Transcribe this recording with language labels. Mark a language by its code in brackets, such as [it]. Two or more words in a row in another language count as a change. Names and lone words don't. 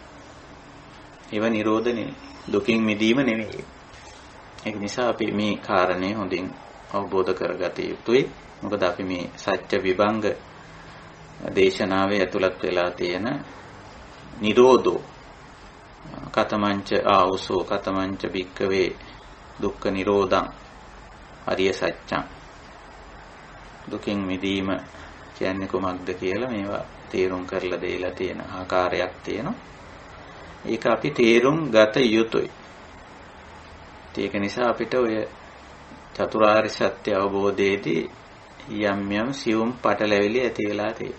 [si] ඒවා නිරෝධ නෙවෙයි, දුකින් මිදීම නෙවෙයි. ඒක නිසා අපි මේ කාරණේ හොඳින් අවබෝධ කරගත යුතුයි. මොකද අපි මේ සත්‍ය විභංග දේශනාවේ ඇතුළත් වෙලා තියෙන [pi] නිරෝධෝ කතමංච ආවුසෝ කතමංච භික්කවේ දුක්ඛ නිරෝධං අරිය සත්‍යං. [si] දුකින් මිදීම කියන්නේ කොහොමද කියලා මේවා තේරුම් කරලා දෙලා තියෙන ආකාරයක් තියෙනවා. ඒක අපි තේරුම් ගත යුතුයි. ඒක නිසා අපිට ඔය චතුරාර්ය සත්‍ය අවබෝධයේදී යම් සියුම් පටලැවිලි ඇති වෙලා තියෙනවා.